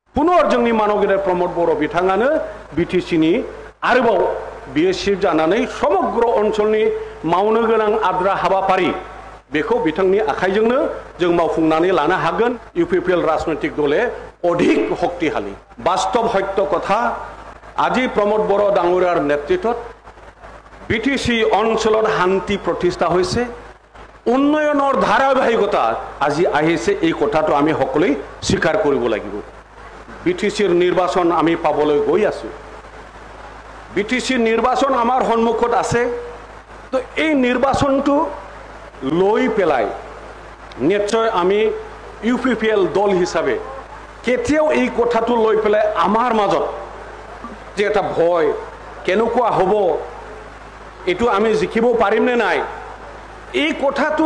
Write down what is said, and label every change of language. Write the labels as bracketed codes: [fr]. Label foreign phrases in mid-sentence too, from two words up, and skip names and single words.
[brx] पुनर जोंनि मानगिरि प्रमद बर' बिथाङानो बिटिसिनि आरोबाव बियो चिफ जानानै समग्र ओनसोलनि मावनो गोनां आद्रा हाबाफारि बेखौ बिथांनि आखाइजोंनो जों मावफुंनानै लानो हागोन [as] ইউপিপিএল ৰাজনৈতিক দলে অধিক শক্তিশালী বাস্তৱ সত্য কথা আজি প্ৰমোদ বৰ' ডাঙৰীয়াৰ নেতৃত্বত বিটিসি অঞ্চলত শান্তি প্ৰতিষ্ঠা হৈছে উন্নয়নৰ ধাৰাবাহিকতা আজি আহিছে এই কথাটো আমি সকলোই স্বীকাৰ কৰিব লাগিব বিটিসিৰ নিৰ্বাচন আমি পাবলৈ গৈ আছো বিটিসি নিৰ্বাচন আমাৰ সন্মুখত আছে তো এই নিৰ্বাচনটো লৈ পেলাই নিশ্চয় আমি ইউপিপিএল দল হিচাপে কেতিয়াও এই কথাটো লৈ পেলাই আমাৰ মাজত যে এটা ভয় কেনেকুৱা হ'ব এটো আমি জিকিব পাৰিম নে নাই এই কথাটো